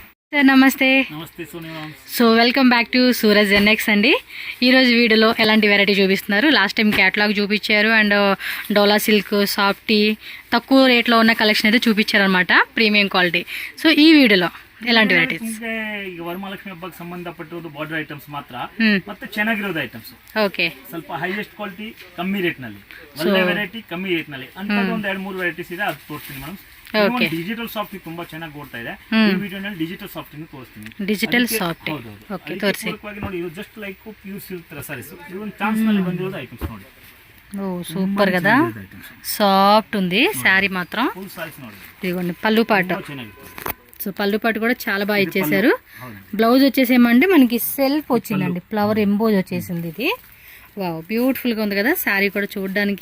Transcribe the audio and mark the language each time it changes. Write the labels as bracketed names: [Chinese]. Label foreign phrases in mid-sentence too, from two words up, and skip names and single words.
[Telugu] సార్ నమస్తే. నమస్తే సోనియా. సో [English] welcome back to [Telugu] సూరజ్ ఎన్ఎక్స్ అండి. ఈరోజు వీడియోలో ఎలాంటి వెరైటీ చూపిస్తున్నారు? [English] last time catalog [Telugu] చూపించారు అండ్ డోలా సిల్క్, సాఫ్టీ, తక్కువ రేట్లో ఉన్న కలెక్షన్ అయితే చూపించారు అనమాట, [English] premium quality. [Telugu] సో ఈ వీడియోలో ఎలాంటి వెరైటీస్ [Kannada] ಈಗ ವರಮಹಾಲಕ್ಷ್ಮಿ ಹಬ್ಬಕ್ಕೆ ಸಂಬಂಧಪಟ್ಟಿರೋದು [English] border items [Kannada] ಮಾತ್ರ ಮತ್ತೆ ಚೆನ್ನಾಗಿರೋದು ಐಟಮ್ಸ್. ಓಕೆ, ಸ್ವಲ್ಪ [English] highest quality [Kannada] ಕಮ್ಮಿ ರೇಟ್ ನಲ್ಲಿ, ಒಳ್ಳೆ ವೆರೈಟಿ ಕಮ್ಮಿ ರೇಟ್ ನಲ್ಲಿ ಅಂತ ಒಂದು 2-3 ವೆರೈಟೀಸ್ ಇದೆ, ಅದು ತೋರಿಸ್ತೀನಿ ಮೇಡಮ್. [English] digital soft [Kannada] ತುಂಬಾ ಚೆನ್ನಾಗಿ ಓಡ್ತಾ ಇದೆ. ಈ ವಿಡಿಯೋನಲ್ಲಿ [English] digital soft [Kannada] ತೋರಿಸ್ತೀನಿ. [English] digital soft okay, [Kannada] ತೋರಿಸಿ ನೋಡಿ. ಇದು [English] just like pure silk sarees. [Kannada] ಇದು ಒಂದು ಚಾನ್ಸ್ ನಲ್ಲಿ ಬಂದಿರೋದು ಐಟಮ್ಸ್ ನೋಡಿ. [Telugu] ఓ సూపర్ కదా, సాఫ్ట్ ఉంది శారీ మాత్రం. [English] full sarees [Telugu] ನೋಡಿ. ఇదిగోండి పళ్ళు పాటు. [Kannada] ಚೆನ್ನಾಗಿದೆ. [Telugu] సో పళ్ళు పాటు కూడా చాలా బాగా ఇచ్చేసారు. బ్లౌజ్ వచ్చేసేమంటే మనకి సెల్ఫ్ వచ్చిందండి, [English] flower emboss [Telugu] వచ్చేసింది. ఇది వావ్, బ్యూటిఫుల్గా ఉంది కదా శారీ కూడా చూడడానికి.